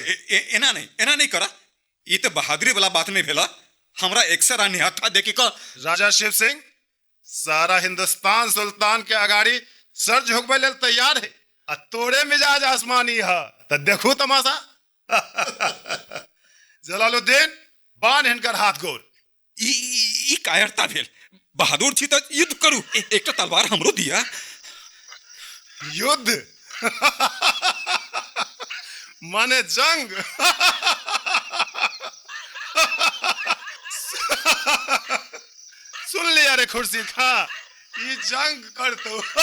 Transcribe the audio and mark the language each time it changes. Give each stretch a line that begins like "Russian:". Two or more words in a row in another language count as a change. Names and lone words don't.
Maithili: एना नहीं करा, ये तो बहादुरी वाला बात नहीं भेला। हमरा एक्सरा निहत्था देखी का। राजा शिव सिंह सारा हिंदुस्तान सुल्तान के अगाड़ी सर झुकबे लेल तैयार है, आ तोड़े मिजाज आसमानी है, तो देखू तमाशा। जलालुद्दीन, बांध हिनकर हाथ गोर। ई कायरता भेल, बहादुर छी तो युद्ध करू। एक तलवार हमरो दिया। युद्ध माने जंग। सुन लिया रे खुर्सी खा, ये जंग कर तो।